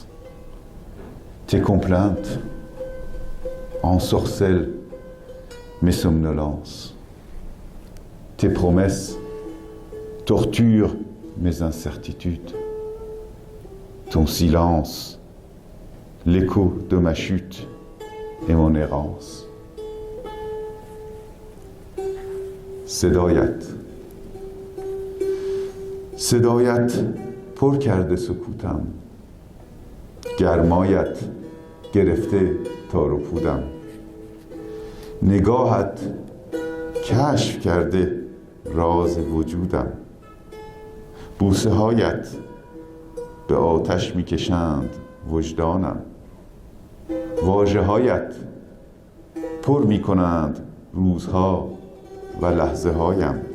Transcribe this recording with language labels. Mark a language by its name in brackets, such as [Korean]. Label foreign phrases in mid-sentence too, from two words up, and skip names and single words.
[French] Tes complaintes ensorcellent mes somnolences. Tes promesses torturent mes incertitudes. Ton silence, l'écho de ma chute et mon errance. [Persian] صدایت پر کرده سکوتم، گرمایت گرفته تار و پودم، نگاهت کشف کرده راز وجودم، بوسه هایت به آتش میکشند وجدانم، واژه هایت پر میکنند روزها و لحظه هایم،